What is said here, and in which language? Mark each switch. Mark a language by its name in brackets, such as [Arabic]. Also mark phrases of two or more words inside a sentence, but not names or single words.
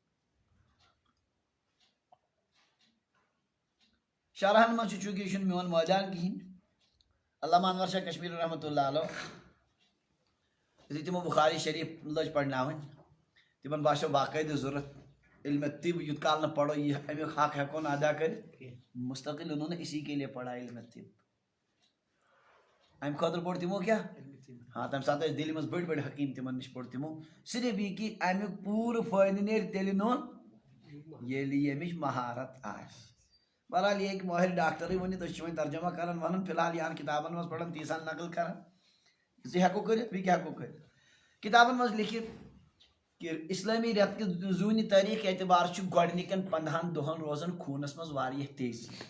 [Kashmiri] شرحن منٛز چھُ چوٗنٛکہِ یہِ چھُنہٕ میون مٲدان کِہینۍ علامہ انور شاہ کشمیری رحمتہ اللہ علیہ یُتھُے تِمو بخاری شریف لٔج پرناوٕنۍ تِمن باسیو باقٲعدٕ ضوٚرتھ علمِ طب یوٗت کال نہٕ پرو یہِ امیُک حق ہٮ۪کو نہٕ ادا کٔرِتھ [Urdu] مستقل انہوں نے اسی کے لیے پڑھا علمِ طب [Kashmiri] امہِ خٲطرٕ پوٚر تِمو کیٛاہ ہاں تمہِ ساتہٕ ٲسۍ دِلہِ منٛز بٔڑۍ بٔڑۍ حکیٖم تِمن نِش پوٚر تِمو صرف یہِ کہِ امیُک پوٗرٕ فٲیدٕ نیرِ تیٚلہِ نوٚن ییٚلہِ ییٚمِچ مہارت آسہِ بہرحال یہ کہ مٲہِر ڈاکٹرٕے ؤنِتھ أسۍ چھِ وۄنۍ ترجمہ کران ونان فی الحال یہن کتابن منٛز پران تیٖژاہ نقل کران زِ ہٮ۪کو کٔرِتھ بیٚیہِ کیٛاہ ہٮ۪کو کٔرِتھ کتابن منٛز لیکھِتھ کہ اسلٲمی رٮ۪تہٕ کہِ زوٗنہِ تٲریٖخ اعتبار چھُ گۄڈنِکٮ۪ن 15 دۄہن روزان خوٗنس منٛز واریاہ تیزی